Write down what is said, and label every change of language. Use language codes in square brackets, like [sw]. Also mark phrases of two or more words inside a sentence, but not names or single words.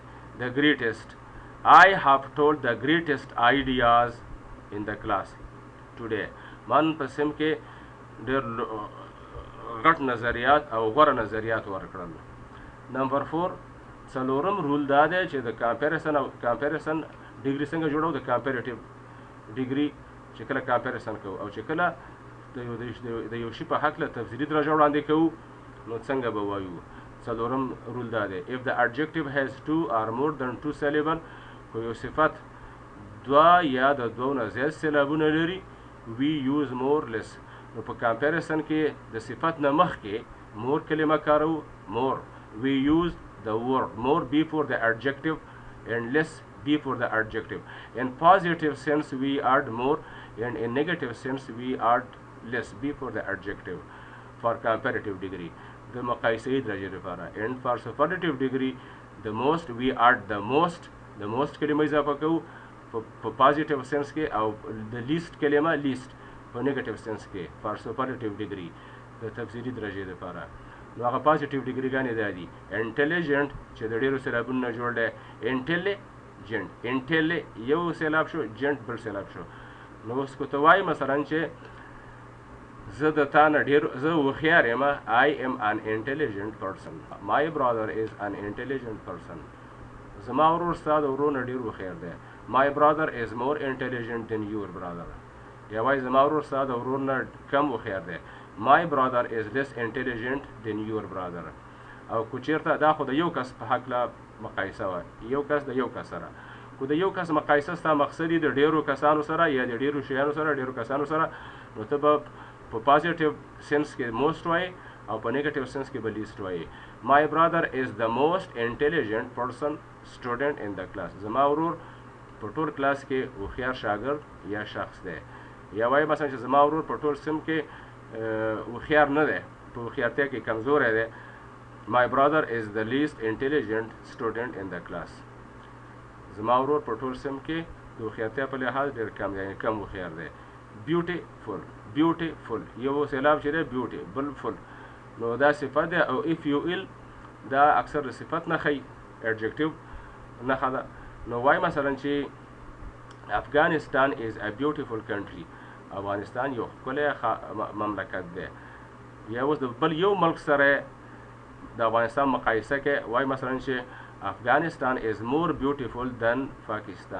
[en] the greatest I have told the greatest ideas in the class today. [ps] من په سم کې ډېر غټ نظریات او غوره نظریات ورکړل. نمبر 4 څلورم رول دا دی چې د [en] comparison degree [ps] څنګه جوړو. د [en] comparative degree [ps] چې کله کمپیریسن کوو او چې کله د یو شي په هکله تفضیلي درجه وړاندې کوو نو څنګه به وایو. څلورم رول دا دی [en] if the adjective has 2 or more than 2 syllable. [ps] که یو صفت دوه یا د دوو نه زیات سیلابونه لري [en] we use more less. [ps] نو په کمپیریسن کې د صفت نه مخکې more کلمه کارو. [en] more we use the word more before the adjective and less before the adjective. in positive sense we add more and in negative sense we add less before the adjective for comparative degree. [ps] the مقایسه‌ي درجې لپاره. [en] and for superlative degree the most we add the most [ps] کلمه اضافه کوو په [en] positive sense [ps] کې او [en] the least کلمه least په negative sense کې for superlative degree [ps] د تفضیلي درجې لپاره. نو هغه [en] positive degree [ps] ګانې دا دي intelligent چې د ډېرو سیلابونو نه جوړ دی. intelli یو سیلاب شو gent بل سیلاب شو. نو اوس که ته وایي مثلا چې زه د تا نه ډېر زه هوښیار یم. [en] I am an intelligent person. my brother is an intelligent person. [ps] زما ورور ستا د ورور نه ډېر هوښیار دی. [en] my brother is more intelligent than your brother. [ps] یا وایي زما ورور ستا د ورور نه کم هوښیار دی. [en] my brother is less intelligent than your brother. [ps] او که چېرته دا خو د یو کس په هکله مقایسه وه. یو کس د یو کس سره. که د یو کس مقایسه ستا مقصد د ډېرو کسانو سره یا د ډېرو شیانو سره ډېرو کسانو سره نو ته به په [en] positive sense [ps] کې موسټ وایي او په [en] negative sense [ps] کې به لیسټ وایي. [en] my brother is the most intelligent person student in the class. [ps] زما ورور په ټول کلاس کې هوښیار شاګرد یا شخص دی. یا وایي مثلا چې زما ورور په ټول سم کې هوښیار نه دی په هوښیارتیا کې کمزوری دی. [en] my brother is the least intelligent student in the class. [ps] زما ورور په ټول سم کې د هوښیارتیا په لحاظ ډېر کم دی کم هوښیار دی. beautiful یو سیلاب چې دی beauty بل فل. نو دا صفت دی او [en] if you ill [ps] دا اکثر د صفت نه ښیي adjective نښه ده. نو وایي مثلا چې افغانستان [en] is a beautiful country. [ps] افغانستان یو ښکلی مملکت دی. یا اوس د بل یو ملک سره د افغانستان مقایسه کې وایي مثلا چې افغانستان [en] is more beautiful than [ps] پاکستان.